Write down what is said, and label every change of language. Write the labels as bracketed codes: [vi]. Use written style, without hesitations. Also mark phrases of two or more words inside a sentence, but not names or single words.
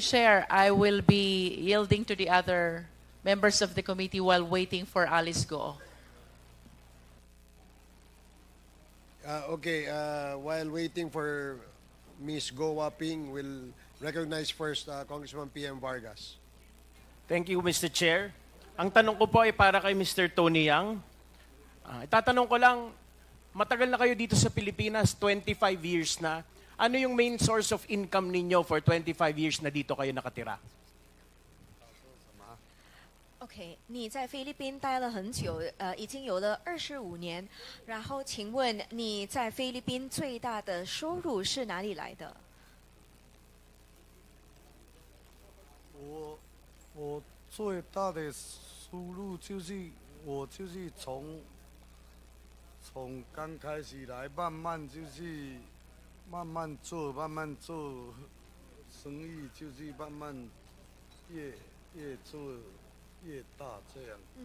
[en] Chair, I will be yielding to the other members of the committee while waiting for Alice Guo. While waiting for Ms. Guo Ping, we'll recognize first Congressman PM Vargas. Thank you, Mr. Chair. [tl] Ang tanong ko po ay para kay Mr. Tony Yang. Itatanong ko lang, matagal na kayo dito sa Pilipinas, 25 years na. Ano yung [en] main source of income [tl] ninyo [en] for 25 years [tl] na dito kayo nakatira? [zh] OK， 你在菲律宾待了很久，已经有了25年。然后，请问你在菲律宾最大的收入是哪里来的？我最大的收入就是从刚开始来，慢慢做生意，就是慢慢越做越大这样。